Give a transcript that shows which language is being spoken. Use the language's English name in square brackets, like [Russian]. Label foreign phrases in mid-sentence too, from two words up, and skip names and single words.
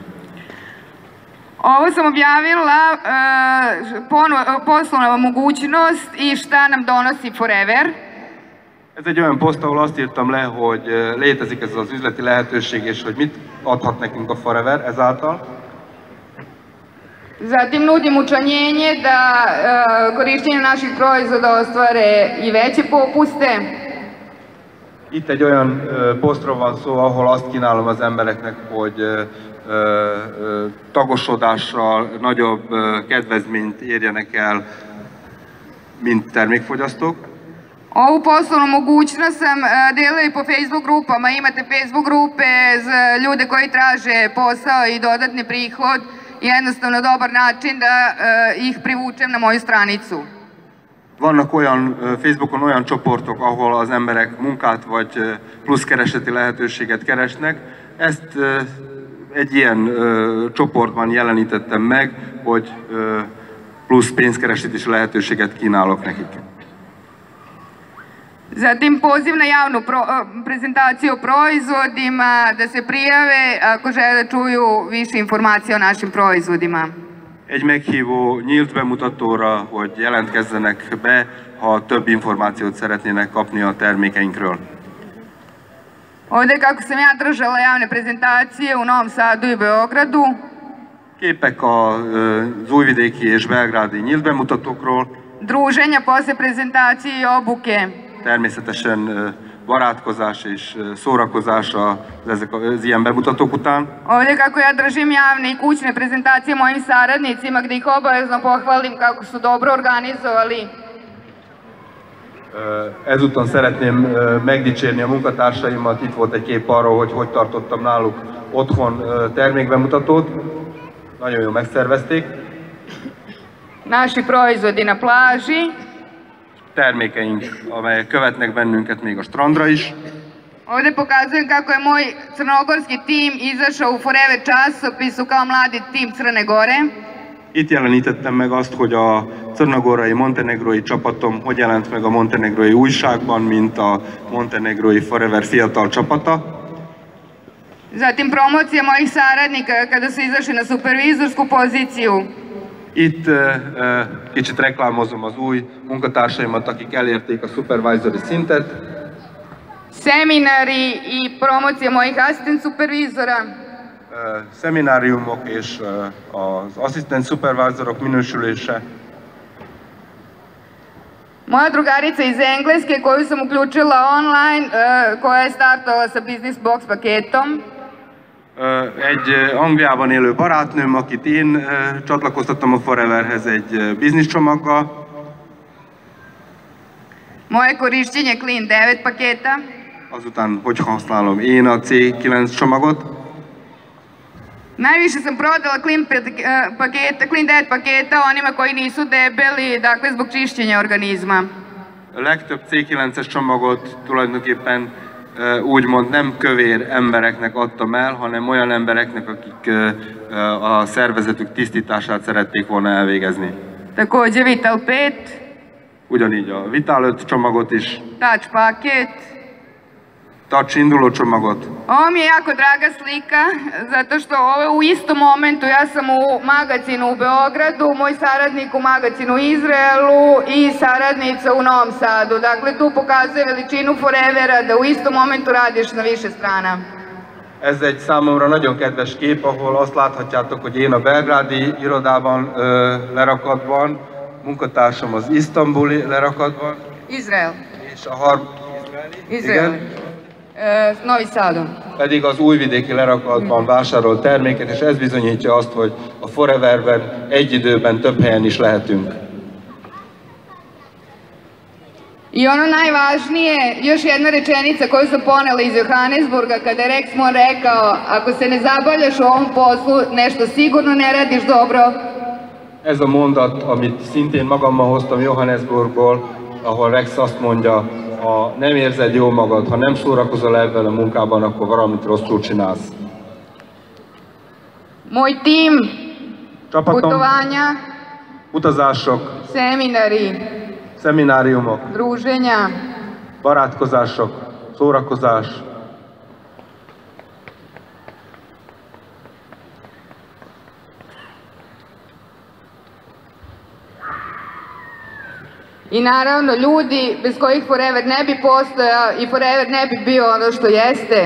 [Serbian] Ovo sam objavila poslovna mogućnost i šta nam donosi Forever. [Hungarian] Ez egy olyan poszt, ahol azt írtam le, hogy létezik ez az üzleti lehetőség, és hogy mit adhat nekünk a Forever ezáltal. [Serbian] Zatim nudim učlanjenje da korištenje naših proizvoda ostvare i veće popuste. [Hungarian] Itt egy olyan posztról van szó, ahol azt kínálom az embereknek, hogy tagosodással nagyobb kedvezményt érjenek el mint termékfogyasztók. [Serbian] Ovu poslovnu mogućnost sam delila i po Facebook grupama. Imate Facebook grupe za ljude koji traže posao i dodatni prihod. Jednostavno dobar način da ih privučem na moju stranicu. [Hungarian] Vannak Facebookon olyan csoportok, ahol az emberek munkát vagy plusz kereseti lehetőséget keresnek. Ezt egy ilyen csoportban jelenítettem meg, hogy plusz pénzkeresítési lehetőséget kínálok nekik. [Serbian] Zatim poziv na javnu prezentaciju o proizvodima, da se prijave ako žele da čuju više informacija o našim proizvodima. [Hungarian] Egy meghívó nyílt bemutatóra, hogy jelentkezzenek be, ha több információt szeretnének kapni a termékeinkről. [Serbian] Ovde kako sam ja držala javne prezentacije u Novom Sadu i Beogradu. [Hungarian] Képek az újvidéki és belgrádi nyílt bemutatókról. [Serbian] Druženja posle prezentacije i obuke. [Hungarian] Természetesen barátkozás és szórakozás az ilyen bemutatók után. [Serbian] Ovdje kako ja držim javne i kućne prezentacije mojim saradnicima gdje ih obavezno pohvalim kako su dobro organizovali. [Hungarian] Ezúton szeretném megdicsérni a munkatársaimat, itt volt egy kép arról, hogy tartottam náluk otthon termékbemutatót. Nagyon jól megszervezték. [Serbian] Naši proizvodi na plaži. [Hungarian] Termékeink, amelyek követnek bennünket még a strandra is. [Serbian] Ovdje pokazujem kako je moj crnogorski tim izašao u Forever časopisu kao mladi tim Crne Gore. [Hungarian] Itt jelenítettem meg azt, hogy a crnogórai, montenegrói csapatom hogy jelent meg a montenegrói újságban, mint a montenegrói Forever fiatal csapata. [Serbian] Zatim promocija mojih saradnika kada su izašli na supervizorsku poziciju. [Hungarian] Itt kicsit reklámozom az új munkatársaimat, akik elérték a supervisory szintet. [Serbian] Seminari i promocija mojih asistent supervizora. [Hungarian] Szemináriumok és az asszisztent szupervizorok minősülése. [Serbian] Moja drugarica iz Engleske koju sam uključila online, koja je startala sa Business Box paketom. [Hungarian] Egy Angliában élő barátnőm, akit én csatlakoztattam a Foreverhez egy biznisz csomaggal. [Serbian] Moje korišćenje Clean 9 paketa. [Hungarian] Azután, hogy használom én a C9 csomagot. [Serbian] Najviše sam prodala Clean 9 paketa onima koji nisu debeli, dakle zbog čišćenja organizma. [Hungarian] A legtöbb C9-es csomagot tulajdonképpen úgymond nem kövér embereknek adtam el, hanem olyan embereknek, akik a szervezetük tisztítását szerették volna elvégezni. [Serbian] Takođe Vital 5. [Hungarian] Ugyanígy a Vital 5 csomagot is. [Serbian] Touch paket. [Hungarian] Touch induló csomagot. [Serbian] Ovo mi je jako draga slika, zato što ovo je u istom momentu, ja sam u magazinu u Beogradu, moj saradnik u magazinu u Izraelu i saradnica u Novom Sadu. Dakle, tu pokazuje veličinu Forevera da u istom momentu radiš na više strana. [Hungarian] Ez egy számomra nagyon kedves kép, ahol azt láthatjátok, hogy én a belgrádi irodában lerakatban, munkatársam az isztambuli lerakatban. Izrael. És a [Serbian] Izrael. Novi Sadu. [Hungarian] Pedig az újvidéki lerakatban vásárolt terméket, és ez bizonyítja azt, hogy a Foreverben egy időben több helyen is lehetünk. [Serbian] I ono najvažnije, još jedna rečenica koju sam ponela iz Johannesburga kada je Rexmon rekao: ako se ne zabavljaš u ovom poslu, nešto sigurno ne radiš dobro. [Hungarian] Ez a mondat, amit szintén magammal hoztam Johannesburgból, ahol Rex azt mondja, ha nem érzed jól magad, ha nem szórakozol ebben a munkában, akkor valamit rosszul csinálsz. [Serbian] Moj tim, [Hungarian] Csapatom, [Serbian] putovanja, [Hungarian] utazások, [Serbian] seminari, [Hungarian] szemináriumok, [Serbian] druženja, [Hungarian] barátkozások, szórakozás. [Serbian] I naravno ljudi bez kojih Forever ne bi postojao i Forever ne bi bio ono što jeste.